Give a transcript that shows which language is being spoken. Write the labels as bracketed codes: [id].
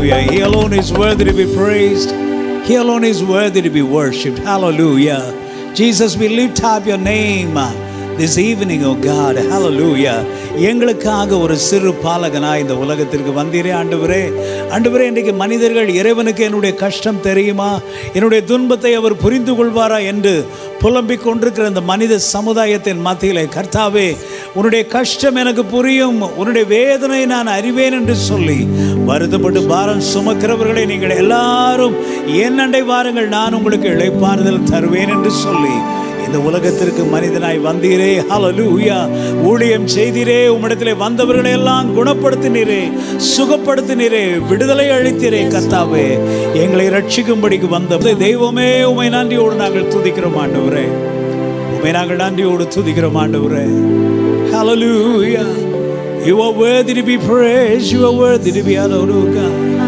[en] He alone is worthy to be praised. He alone is worthy to be worshipped. Hallelujah. Jesus, we lift up your name this evening, oh God. Hallelujah. [ta] எங்களுக்காக ஒரு சிறு பாலகனாய் இந்த உலகத்திற்கு வந்தீரே ஆண்டவரே. ஆண்டவரே, இன்றைக்கு மனிதர்கள் இறைவனுக்கு என்னுடைய கஷ்டம் தெரியுமா, என்னுடைய துன்பத்தை அவர் புரிந்து கொள்வாரா என்று புலம்பிக் கொண்டிருக்கிற இந்த மனித சமுதாயத்தின் மத்தியிலே கர்த்தாவே, உன்னுடைய கஷ்டம் எனக்கு புரியும், உன்னுடைய வேதனை நான் அறிவேன் என்று சொல்லி வருத்தப்பட்டு பாரம் சுமக்கிறவர்களை நீங்கள் எல்லாரும் என்னண்டை வாருங்கள், நான் உங்களுக்கு இளைப்பாறுதல் தருவேன் என்று சொல்லி இந்த உலகத்திற்கு மனிதனாய் வந்தீரே. ஹல்லேலூயா. ஊழியம் செய்தீரே, உம்மிடத்திலே வந்தவர்களை எல்லாம் குணப்படுத்தினீரே, சுகப்படுத்தினீரே, விடுதலை அளித்தீரே. கர்த்தாவே, எங்களை ரட்சிக்கும்படிக்கு வந்த தெய்வமே, உம்மை நன்றியோடு நாங்கள் துதிக்கிறோம் ஆண்டவரே. உம்மை நாங்கள் நன்றியோடு துதிக்கிறோம் ஆண்டவரே. [en] Hallelujah. You are worthy to be praised. You are worthy to be adored, O God.